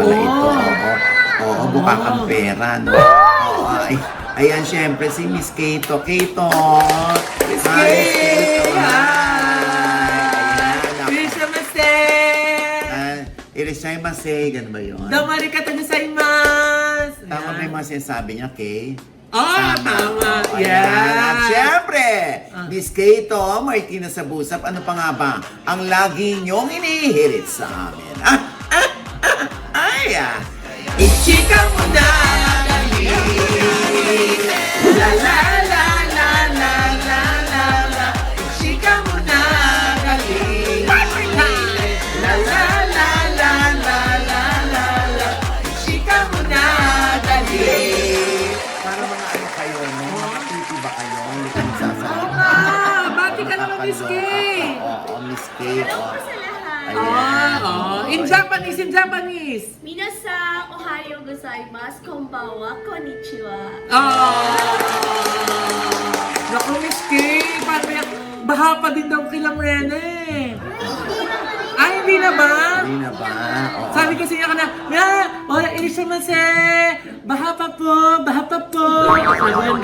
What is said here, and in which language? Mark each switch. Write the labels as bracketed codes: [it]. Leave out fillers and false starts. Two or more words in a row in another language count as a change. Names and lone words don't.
[tl] pala ito. Oo, mukha kang pera, no? Oo, ayan, syempre, si Miss Kato. Kato! Miss Kay! Hi! Christmas! Irisaimase, ganun ba yun? [ja] どうも ありがとう ございます! [tl] Tama ba yung mga sinasabi niya, Kay? Tama. Oh, ayan. At syempre, Miss Kay to, Martina Sabusap, ano pa nga ba ang lagi niyong inihirit sa amin? Ichika mo na, dali. La la la la la la la la. Ichika mo na, dali. La la la la la la la la. Ichika mo na, dali. Para mga ano kayo, no? Mga pipi ba kayo? Hindi ka nagsasalita. Bati ka naman, Miss Kay. Oo, Miss Kay. Sa lahat. [en] In Japanese. [ja] みなさん おはよう ございます、こんばんは、こんにちは. [tl] Naku, Miss Kay, paano yan? Baha pa din daw kila Rene. Ay, hindi na ba? Hindi na ba? Oo. Sabi kasi niya ka na, irisumase, baha pa po. Ganun,